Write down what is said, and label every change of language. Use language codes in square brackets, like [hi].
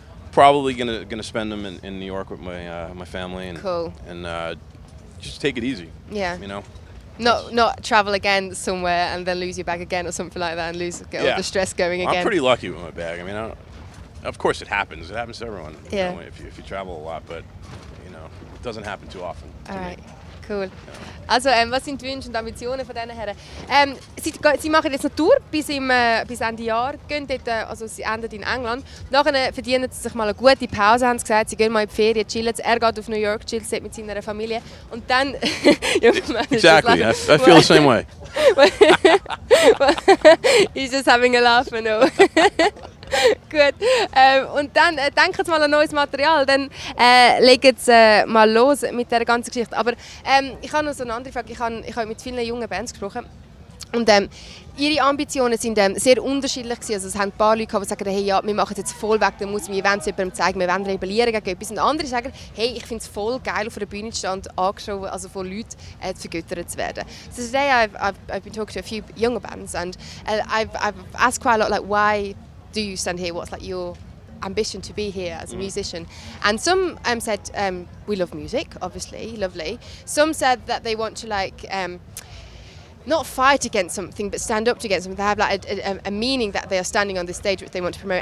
[en] Probably gonna spend them in New York with my family and just take it easy. Yeah. You know. Not travel again somewhere and then lose your bag again or something like that and get all the stress going again. I'm pretty lucky with my bag. I mean, of course it happens. It happens to everyone. Yeah. You know, if you travel a lot, but it doesn't happen too often. Alright, cool. [de] Also, was sind die Wünsche und Ambitionen von diesen Herren? Sie machen jetzt eine Tour bis Ende Jahr. Gehen dort, also sie endet in England. Nachher verdienen sie sich mal eine gute Pause, haben sie gesagt. Sie gehen mal in die Ferien, chillen. Er geht auf New York, chillt mit seiner Familie. Und dann... [en] Exactly, I feel the same way. He's just having a laugh, no. [de] Gut. Und dann denken Sie mal an neues Material, dann legen Sie mal los mit dieser ganzen Geschichte. Aber ich habe noch so eine andere Frage. Ich habe mit vielen jungen Bands gesprochen. Und ihre Ambitionen sind sehr unterschiedlich gewesen. Also es haben ein paar Leute, die sagen, hey, ja, wir machen jetzt voll weg, dann muss wir Events jemandem zeigen, wir wollen rebellieren gegen etwas. Und andere sagen, hey, ich finde es voll geil, auf einer Bühne zu stehen und angeschaut, also von Leuten vergöttert zu werden. [en] So today I've been talking to a few younger bands and I've asked quite a lot, like, why do you stand here? What's like your ambition to be here as a musician? And some said, we love music, obviously, lovely. Some said that they want to not fight against something, but stand up against something. They have like a meaning that they are standing on this stage which they want to promote.